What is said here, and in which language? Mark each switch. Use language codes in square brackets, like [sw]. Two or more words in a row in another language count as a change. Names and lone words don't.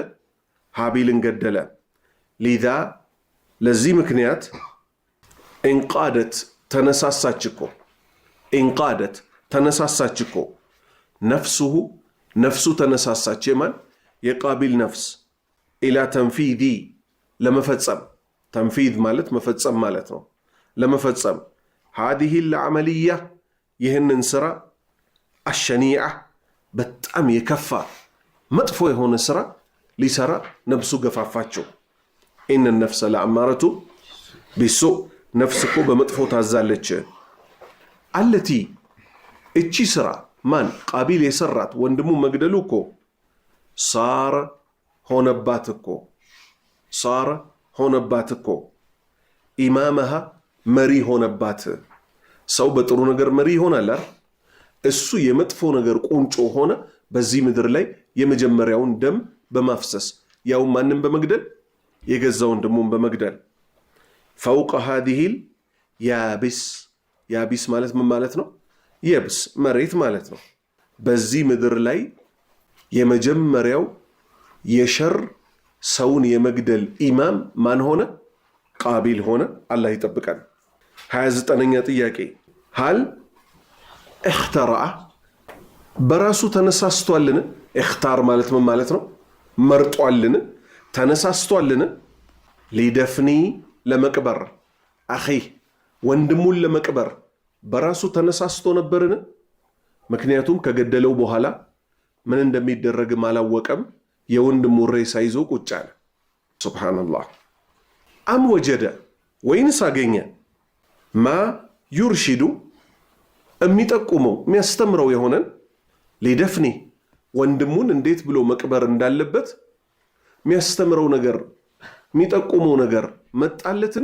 [am] ሃቢልን ገደለ። ሊዛ ለዚህ ምክንያት እንቃደት ተነሳሳች እኮ ነፍሱሁ ነፍሱ ተነሳሳች። የማን? የቃቢል ነፍስ [ar] إلى تنفيذ [am] ለመፈጸም ተንፊዝ ማለት መፈጸም ማለት ነው። ለመፈጸም [ar] هذه العملية [am] ይህንን ስራ الشنيعة በጣም የከፋ መጥፎ የሆነ ስራ ሊሰራ ነፍሱ ገፋፋቸው። [ar] إن النفس لأمارة بالسوء [am] ነፍስ እኮ በመጥፎ ታዛለች። አለቲ እቺ ስራ ማን ቃቢል የሰራት ወንድሙ መግደሉ እኮ ሳረ ሆነባት እኮ ኢማመሃ መሪ ሆነባት። ሰው በጥሩ ነገር መሪ ይሆናል አይደል? እሱ የመጥፎ ነገር ቁንጮ ሆነ። በዚህ ምድር ላይ የመጀመሪያውን ደም በማፍሰስ ያው ማንንም በመግደል የገዛ ወንድሙን በመግደል [ar] فوق هذه [am] ያቢስ ማለት ምን ማለት ነው? የብስ መሬት ማለት ነው። በዚህ ምድር ላይ የመጀመሪያው የሸር ሰውን የመግደል ኢማም ማን ሆነ? ቃቢል ሆነ። አላህ ይጠብቀን። 29ኛ ጥያቄ [ar] هل اخترع [am] በራሱ ተነሳስቷልን? اختار ማለት ምን ማለት ነው? መርጧልን? ተነሳስቷልን? ሊደፍኒ ለመቅበር አኺ ወንድሙን ለመቅበር በራሱ ተነሳስቶ ነበርን? ምክንያቱም ከገደለው በኋላ ምን እንደሚደረግም አላወቀም። የወንድሙ ሬሳ ይዞ ቁጭ አለ። ሱብሃንአላህ። [ar] أم وجد [am] ወይንስ አገኘ [ar] ما يرشده [am] የሚጠቁመው የሚያስተምረው የሆነን ሊደፍኒ ወንድሙን እንዴት ብሎ መቅበር እንዳለበት የሚያስተምረው ነገር የሚጠቁመው ነገር መጣለትን?